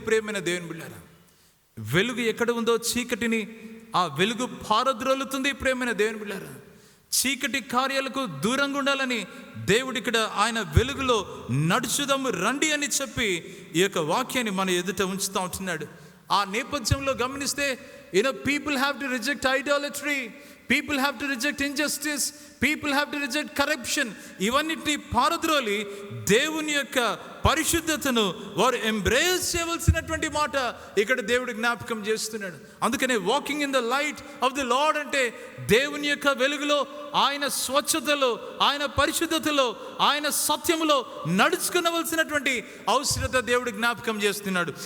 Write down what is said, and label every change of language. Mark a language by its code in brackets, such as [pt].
[te] ప్రేమైన దేవుని బిడ్డలారా, వెలుగు ఎక్కడ ఉందో చీకటిని ఆ వెలుగు పారద్రోలుతుంది. ప్రేమైన దేవుని బిడ్డలారా, చీకటి కార్యాలకు దూరంగా ఉండాలని దేవుడు ఇక్కడ ఆయన వెలుగులో నడుచుదాము రండి అని చెప్పి ఈ యొక్క వాక్యాన్ని మన ఎదుట ఉంచుతూ ఉంటున్నాడు. ఆ నేపథ్యంలో గమనిస్తే [en] people have to reject idolatry, people have to reject injustice, people have to reject corruption. [te] ఇవన్నిటిని పారద్రోలి దేవుని యొక్క పరిశుద్ధతను వారు ఎంబ్రేస్ చేయవలసినటువంటి మాట ఇక్కడ దేవుడు జ్ఞాపకం చేస్తున్నాడు. అందుకనే [en] walking in the light of the Lord [te] అంటే దేవుని యొక్క వెలుగులో, ఆయన స్వచ్ఛతలో, ఆయన పరిశుద్ధతలో, ఆయన సత్యములో నడుచుకునవలసినటువంటి అవసరత దేవుడు జ్ఞాపకం చేస్తున్నాడు.